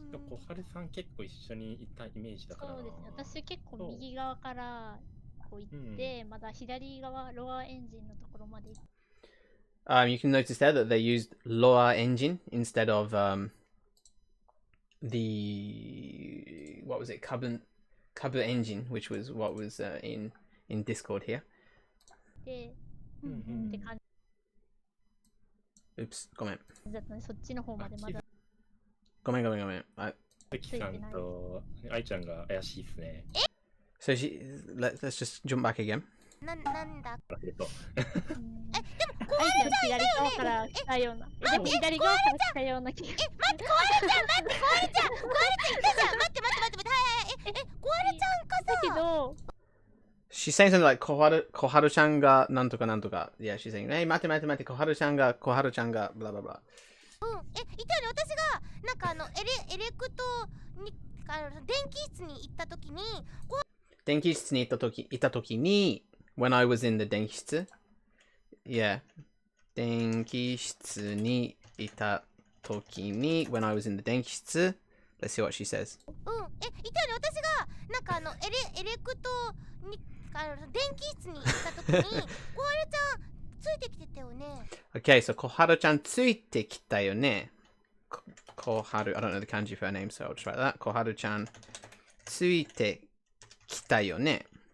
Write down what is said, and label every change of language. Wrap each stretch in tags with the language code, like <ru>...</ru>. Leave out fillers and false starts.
<ja>小春さん結構一緒にいたイメージだからな。そうですね。私結構右側からこう行って、まだ左側ロアエンジンのところまで行って。</ja> <en>You can notice there that they used lower engine instead of the what was it, Kabu engine, which was what was in Discord here.</en> <ja>で、って感</ja> <en>Oops,</en> <ja>ごめん。じだったので、そっちの方までまだ。ごめん。キさんと愛ちゃんが怪しいですね。</ja> <en>So let's just jump back again.</en> <ja>愛ちゃん左側から来たような。左側から来たような気が。待って、小春ちゃんいたじゃん。待って。小春ちゃんかさ。だけど。</ja> <en>She's saying something like</en> <ja>小春ちゃんがなんとかなんとか。</ja> <en>Yeah, she's saying, hey,</en> <ja>待って、小春ちゃんが、</ja> <en>blah blah blah.</en> <ja>いたよね、私がなんかエレクトに電気室に行った時に電気室に行った時に</ja> <en>when I was in the 電気室 yeah</en> <ja>電気室にいた時に</ja> <en>when I was in the 電気室 let's see what she says</en> <ja>いたよね、私がなんかエレクトに電気室に行った時に小春ちゃんついてきてたよね。</ja> <en>Okay, so</en> <ja>小春ちゃんついてきたよね。</ja> <en>小春 I don't know the kanji for her name, so I'll just write that.</en> <ja>小春ちゃんついてきたよね。</ja>